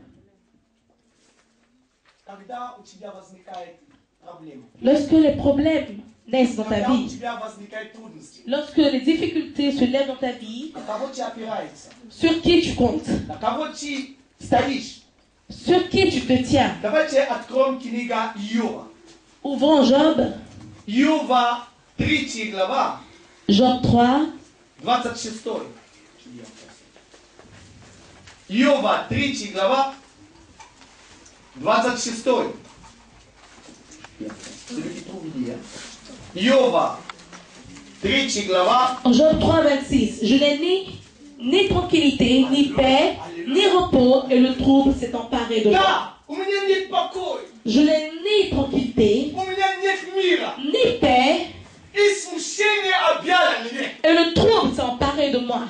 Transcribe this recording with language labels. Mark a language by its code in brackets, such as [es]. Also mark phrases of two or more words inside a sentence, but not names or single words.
[fr] Lorsque les problèmes naissent dans ta vie, lorsque les difficultés se lèvent dans ta vie, sur qui tu comptes? Sur qui tu te tiens? Ouvrons Job. Job 3. [ru] Иова 3 глава 26. Иова 3 глава. [fr] Job 3, 26. Je n'ai ni tranquillité, ni paix, ni repos, et le trouble s'est emparé de moi. Je n'ai ni tranquillité, ni paix, et le trouble s'est emparé de moi.